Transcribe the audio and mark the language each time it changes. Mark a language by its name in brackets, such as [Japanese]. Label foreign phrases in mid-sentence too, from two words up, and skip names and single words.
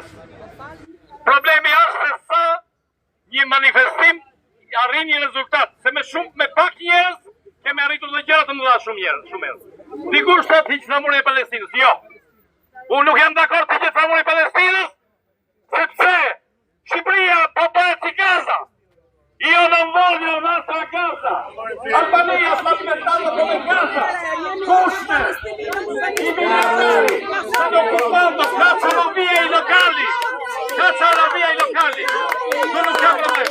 [Albanian] Problemi është se sa një manifestim arrin një rezultat, se me pak njerëz kemi arritur dhe gjëra të mëdha shumë njerëz. Dikush thot hiq flamurin e Palestinës. Jo. Unë nuk jam dakord të hiq flamurin e Palestinës, sepse Shqipëria po bëhet si Gaza. [Italian] Io non voglio un'altra Gaza. Albania sta diventando come Gaza. Kushner, i militari stanno occupando, cacciano via i locali. Non c'è problema.